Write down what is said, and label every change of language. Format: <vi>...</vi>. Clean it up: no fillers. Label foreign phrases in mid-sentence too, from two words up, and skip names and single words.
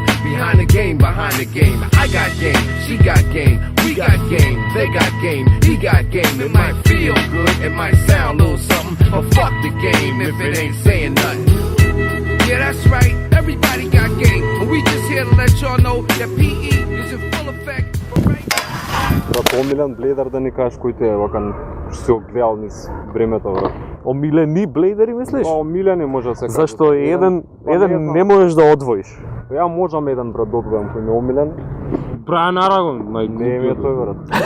<en>Behind the game, behind the game. I got game, she got game, we got game, they got game, he got game. It might feel good, it might sound a little something, but fuck the game if it ain't saying nothing. Yeah, that's right, everybody got game, and we just here to let y'all know that PE is in full effect.</en> <mk>Брат, омилен блейдер да ни кажеш кој ти е вакан што си го гледал низ времето, брат. Омилени блейдери мислиш? Па омилени може да се каже. Зашто еден знам. не можеш да одвоиш. Ја можам еден брат да одвојам кој ми е омилен. Брайан Арагон, Не ми е тој брат.</mk>